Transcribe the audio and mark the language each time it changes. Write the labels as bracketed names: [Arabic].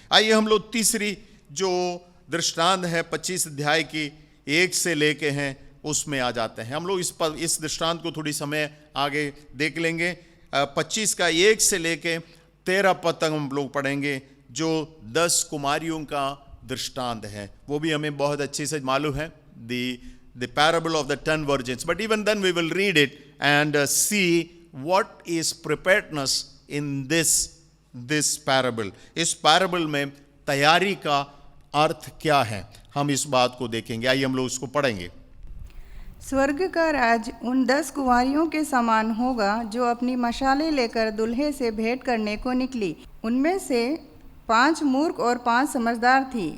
[Hindi] आइए हम लोग तीसरी जो दृष्टांत है 25 अध्याय की 1 से लेके हैं उसमें आ जाते हैं। हम लोग इस दृष्टांत को थोड़ी समय आगे देख लेंगे। 25 का 1 से लेके 13 पद तक हम लोग पढ़ेंगे, जो 10 कुमारियों का दृष्टांत है। वो भी हमें बहुत अच्छे से मालूम है, [English] the parable of the 10 virgins. But even then we will read it and see what is preparedness in this parable. [Hindi] इस parable में तैयारी का अर्थ क्या है, हम इस बात को देखेंगे। आइए हम लोग इसको पढ़ेंगे। स्वर्ग का राज उन 10 कुंवारियों के समान होगा जो अपनी मशालें लेकर दुल्हे से भेंट करने को निकली। उनमें से 5 मूर्ख और 5 समझदार थी।